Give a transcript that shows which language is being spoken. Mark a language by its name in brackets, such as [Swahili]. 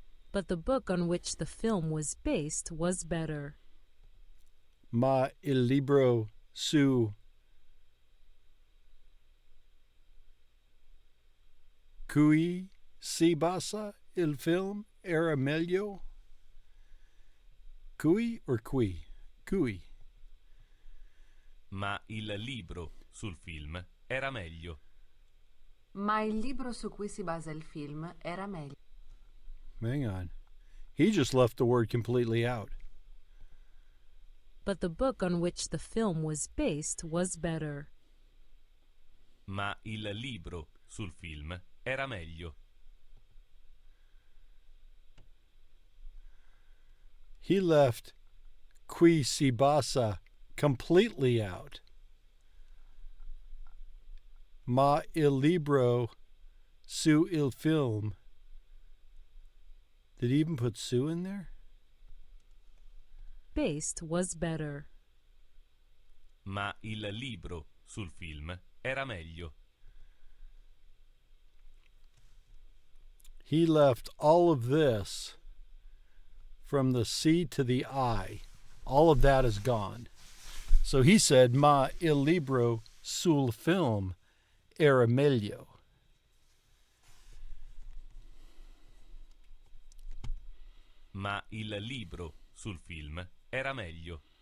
[English] But the book on which the film was based was better. [Italian] Ma il libro su cui si basa il film era meglio? [English] Cui or qui? Cui. [Italian] Ma il libro sul film era meglio. Ma il libro su cui si basa il film era meglio. [English] Hang on. He just left the word completely out. But the book on which the film was based was better. [Italian] Ma il libro sul film era meglio. [English] He left [Italian] qui si basa [English] completely out. [Italian] Ma il libro su il film. [English] Did he even put Sue in there? Based was better. [Italian] Ma il libro sul film era meglio. [English] He left all of this from the C to the I. All of that is gone. So he said, [Italian] Ma il libro sul film era meglio. Ma il libro sul film era meglio.